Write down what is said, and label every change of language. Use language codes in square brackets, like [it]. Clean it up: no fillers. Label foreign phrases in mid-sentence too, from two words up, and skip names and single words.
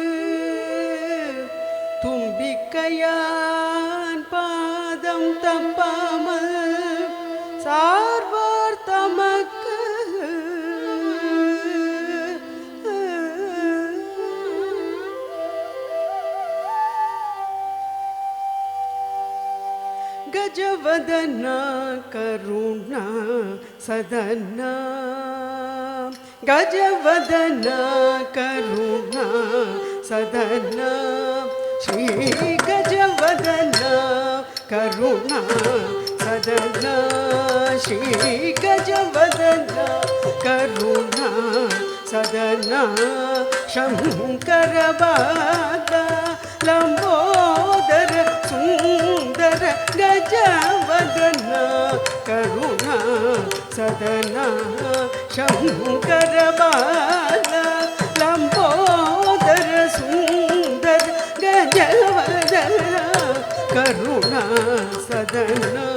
[ta] தும்பிக்கையான் பாதம் தப்பாமல் சார்வார் தமக்கு [sa] गजवदना करुणा सदना गजवदना करुणा सदना श्री गजवदना करुणा ಸದನ ಶ್ರೀ ಗಜವದನ ಕರುಣಾ ಸದನ ಶಂಕರ ಬಾಲ ಲಂಬೋದರ ಸುಂದರ ಗಜವದನ ಕರುಣಾ ಸದನ ಶಂಕರ ಬಾಲ ಲಂಬೋದರ ಸುಂದರ ಗಜವದನ ಕರುಣಾ ಸದನ